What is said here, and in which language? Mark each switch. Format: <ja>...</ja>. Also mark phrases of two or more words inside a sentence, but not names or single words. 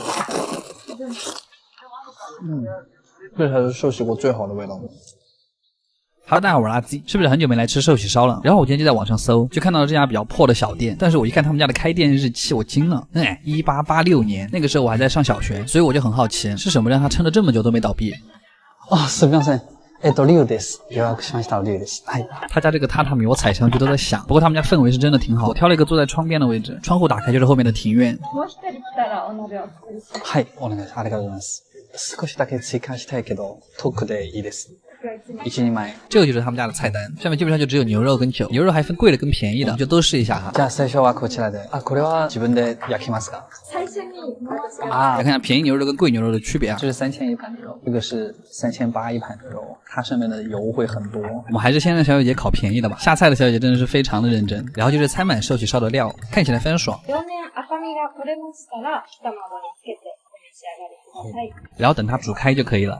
<zh>这才是寿喜锅最好的味道。Hello， 大家好，我是阿基，是不是很久没来吃寿喜烧了？然后我今天就在网上搜，就看到了这家比较破的小店，但是我一看他们家的开店日期，我惊了，1886年，那个时候我还在上小学，所以我就很好奇，是什么让他撑了这么久都没倒闭？哦，</zh> <ja>すみません。龍です。予約しました龍です。</ja> <zh>他家这个榻榻米我踩上去都在响，不过他们家氛围是真的挺好。我挑了一个坐在窗边的位置，窗户打开就是后面的庭院。</zh> <ja>はい、お願いします。ありがとうございます。少しだけ追加したいけど、遠くでいいです。1 人前。这个就是他们家的菜单，上面基本上就只有牛肉跟酒，牛肉还分贵的跟便宜的，就都试一下哈。じゃあ最初はこちらで。これは自分で焼きますか？</ja> <zh>最初に来看一下便宜牛肉跟贵牛肉的区别啊。这是3000一盘的肉，这个是3800一盘的肉，它上面的油会很多。我们还是先让小姐姐烤便宜的吧。下菜的小姐姐真的是非常的认真，然后就是餐满寿喜烧的料，看起来非常爽。然后等它煮开就可以了。</zh>